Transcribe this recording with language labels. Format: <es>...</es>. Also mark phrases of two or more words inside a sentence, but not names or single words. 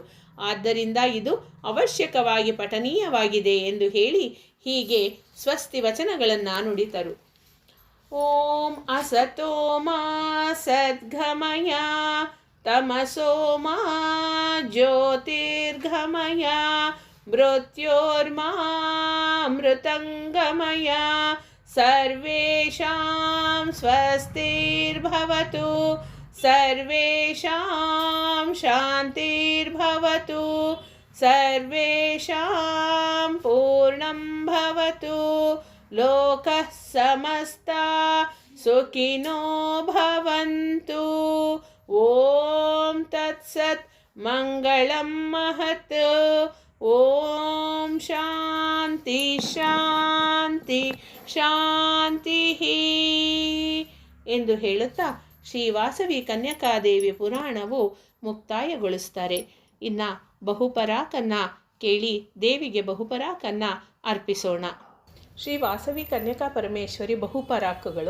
<kn>ಆದ್ದರಿಂದ ಇದು ಅವಶ್ಯಕವಾಗಿ ಪಠನೀಯವಾಗಿದೆ ಎಂದು ಹೇಳಿ ಹೀಗೆ ಸ್ವಸ್ತಿ ವಚನಗಳನ್ನು ನುಡಿತರು.</kn> <sa>ಓಂ ಅಸತೋ ಮಾ ಸದ್ಗಮಯ ತಮಸೋ ಮಾ ಜ್ಯೋತಿರ್ಗಮಯ ಮೃತ್ಯೋರ್ಮಾ ಮೃತಂಗಮಯ ಸರ್ವೇಷಾಂ ಸ್ವಸ್ತಿರ್ಭವತು ಸರ್ವೇಷಾಂ ಶಾಂತಿರ್ಭವತು ಸರ್ವೇಷಾಂ ಪೂರ್ಣಂ ಭವತು ಲೋಕಃ ಸಮಸ್ತಾ ಸುಖಿನೋ ಭವಂತು. ಓಂ ತತ್ಸತ್ ಮಂಗಳಂ ಮಹತ್. ಓಂ ಶಾಂತಿ ಶಾಂತಿ ಶಾಂತಿ</sa> <kn>ಎಂದು ಹೇಳುತ್ತಾ ಶ್ರೀ ವಾಸವಿ ಕನ್ಯಕಾದೇವಿ ಪುರಾಣವು ಮುಕ್ತಾಯಗೊಳಿಸ್ತಾರೆ. ಇನ್ನು ಬಹುಪರಾಕನ್ನು ಕೇಳಿ ದೇವಿಗೆ ಬಹುಪರಾಕನ್ನು ಅರ್ಪಿಸೋಣ. ಶ್ರೀ ವಾಸವಿ ಕನ್ಯಕಾ ಪರಮೇಶ್ವರಿ ಬಹುಪರಾಕಗಳು.</kn>